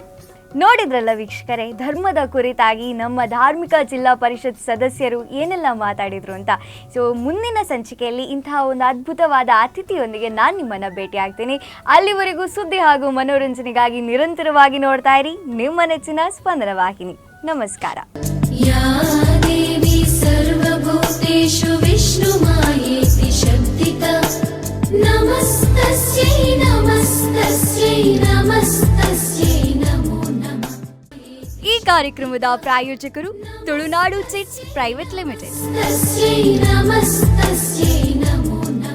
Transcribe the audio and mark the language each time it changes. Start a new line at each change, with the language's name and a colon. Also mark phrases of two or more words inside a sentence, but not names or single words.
Kannada: ನೋಡಿದ್ರಲ್ಲ ವೀಕ್ಷಕರೇ, ಧರ್ಮದ ಕುರಿತಾಗಿ ನಮ್ಮ ಧಾರ್ಮಿಕ ಜಿಲ್ಲಾ ಪರಿಷತ್ ಸದಸ್ಯರು ಏನೆಲ್ಲ ಮಾತಾಡಿದ್ರು ಅಂತ. ಸೊ ಮುಂದಿನ ಸಂಚಿಕೆಯಲ್ಲಿ ಇಂತಹ ಒಂದು ಅದ್ಭುತವಾದ ಅತಿಥಿಯೊಂದಿಗೆ ನಾನು ನಿಮ್ಮನ್ನು ಭೇಟಿ ಆಗ್ತೀನಿ. ಅಲ್ಲಿವರೆಗೂ ಸುದ್ದಿ ಹಾಗೂ ಮನೋರಂಜನೆಗಾಗಿ ನಿರಂತರವಾಗಿ ನೋಡ್ತಾ ಇರಿ ನಿಮ್ಮ ನೆಚ್ಚಿನ ಸ್ಪಂದನ ವಾಹಿನಿ. ನಮಸ್ಕಾರ.
Sanskrit: या देवी सर्वभूतेषु विष्णुमायेति शक्तिता नमस्तस्यै नमस्तस्यै नमस्तस्यै नमो नमः.
Kannada: ಈ ಕಾರ್ಯಕ್ರಮದ ಪ್ರಾಯೋಜಕರು ತುಳುನಾಡು ಚಿಟ್ಸ್ ಪ್ರೈವೇಟ್ ಲಿಮಿಟೆಡ್.
Sanskrit: तस्यै नमस्तस्यै नमो